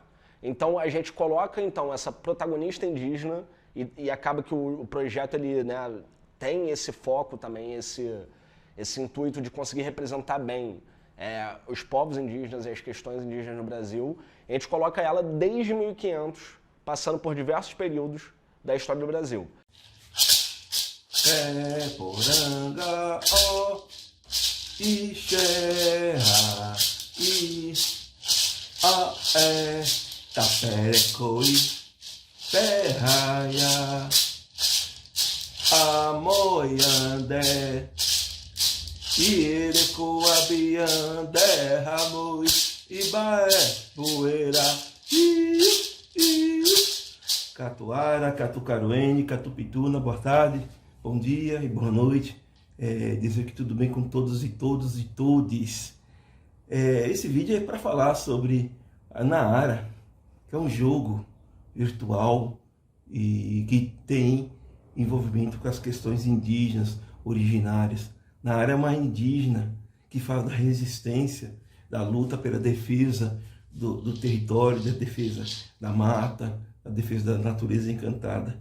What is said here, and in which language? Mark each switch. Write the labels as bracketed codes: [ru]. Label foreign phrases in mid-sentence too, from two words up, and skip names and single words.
[pt] Então a gente coloca essa protagonista indígena e acaba que o projeto ele, né, tem esse foco também, esse intuito de conseguir representar bem os povos indígenas e as questões indígenas no Brasil. A gente coloca ela desde 1500, passando por diversos períodos da história do Brasil. [yrl] Poranga, ó, Ixerra, Taperecoi, Perraia, Amoiandé, Ierecoabiandé, Ramoi, Ibaé, Poeira, Catuara, Catucaruene, Catupituna, [pt] boa tarde, bom dia e boa noite. Dizer que tudo bem com todos e todes. Esse vídeo é para falar sobre a Naara, que é um jogo virtual e que tem envolvimento com as questões indígenas originárias Nahara é uma indígena que fala da resistência, da luta pela defesa do território, da defesa da mata, da defesa da natureza encantada.